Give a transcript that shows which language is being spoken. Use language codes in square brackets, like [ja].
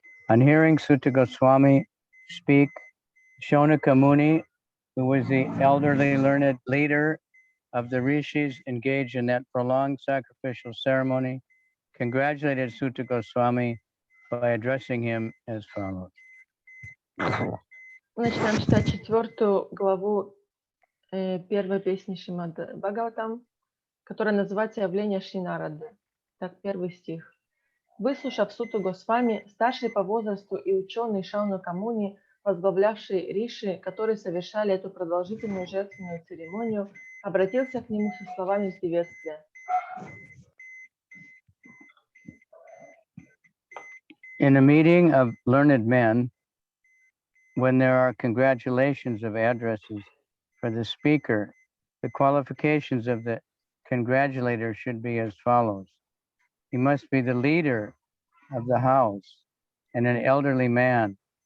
[en] On hearing Sutta Goswami speak, Shonaka Muni, who was the elderly learned leader of the rishis engaged in that prolonged sacrificial ceremony, congratulated Sutta Goswami by addressing him as follows. [ru] Начинаем читать 4 главу первой песни Шримад Бхагаватам, которая называется «Явление Шри Нарады». Так, 1 стих. Выслушав Сутту Госвами, старший по возрасту и ученый Шаунака Муни, возглавлявший риши, которые совершали эту продолжительную жертвенную церемонию, обратился к нему со словами приветствия. [en] In a meeting of learned men, when there are congratulations of addresses for the speaker, the qualifications of the congratulator should be as follows. He must be the leader of the house and an elderly man.